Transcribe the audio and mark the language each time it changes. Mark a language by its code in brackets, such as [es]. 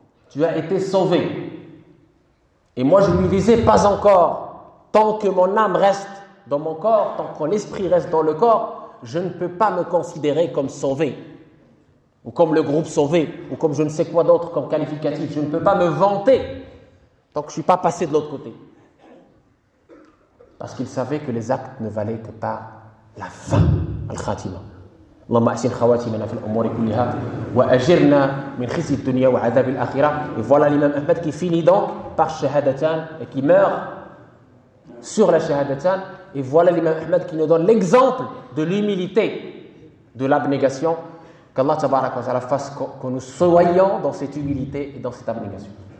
[fr] Tu as été sauvé. Et moi, je ne lui disais pas encore, tant que mon âme reste dans mon corps, tant que mon esprit reste dans le corps, je ne peux pas me considérer comme sauvé, ou comme le groupe sauvé, ou comme je ne sais quoi d'autre comme qualificatif. Je ne peux pas me vanter tant que je ne suis pas passé de l'autre côté. Parce qu'il savait que les actes ne valaient que par la fin, al-khatima. [ar] اللهم أحسن خواتيمنا في الأمور كلها وأجرنا من خزي الدنيا وعذاب الآخرة. [fr] Et voilà l'imam Ahmed qui finit donc par shahadatan et qui meurt sur la shahadatan. Et voilà l'imam Ahmed qui nous donne l'exemple de l'humilité, de l'abnégation. Qu'Allah tabarak wa ta'ala fasse que nous soyons dans cette humilité et dans cette abnégation.